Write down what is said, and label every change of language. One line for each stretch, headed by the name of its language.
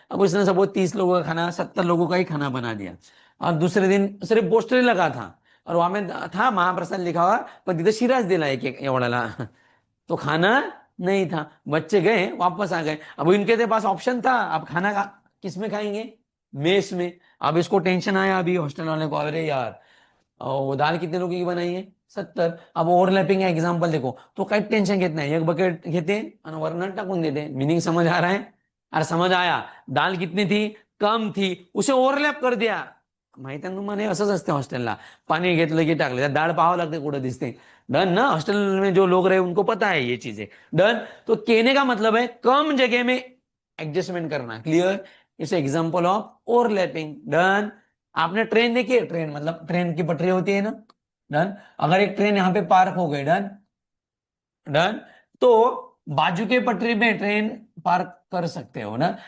Hindi: अब उसने सपोज 30 लोगों का खाना, 70 लोगों का ही खाना बना दिया। और दूसरे दिन सिर्फ पोस्टर ही लगा था, और वहां में था महाप्रसाद लिखा हुआ, पर
Marathi: तिथे शिराज दिला एक एक एवढाला।
Hindi: तो खाना नहीं था, बच्चे गए वापस आ गए। अब इनके पास ऑप्शन था, अब खाना किस में खाएंगे? मेस में। अब इसको टेंशन आया अभी हॉस्टल वाले को, अरे यार वो दाल कितने लोगों की बनाई है? 70। अब ओव्हरलॅपिंग एग्जाम्पल देखो,
Marathi: तो काही टेंशन घेत नाही, एक बकेट घेते आणि वरणात टाकून देते।
Hindi: मीनिंग समझ आ रहा है? अरे समझ आया? दाल कितनी थी? कम थी, उसे ओव्हरलॅप कर दिया।
Marathi: माहिती आहे ना तुम्हाला, हे असंच असते हॉस्टेलला। पाणी घेतलं की टाकलं, त्यात डाळ पाहावं लागते कुठं दिसते।
Hindi: डन ना? हॉस्टल में जो लोग रहे उनको पता है ये चीजें। डन। तो कहने का मतलब है कम जगह में एडजस्टमेंट करना। क्लियर? इस एग्जाम्पल ऑफ ओवरलैपिंग। डन। आपने ट्रेन देखी है? ट्रेन मतलब ट्रेन की पटरी होती है ना। डन। अगर एक ट्रेन यहां पे पार्क हो गई, डन, डन, तो बाजू के पटरी में ट्रेन पार्क कर सकते हो ना।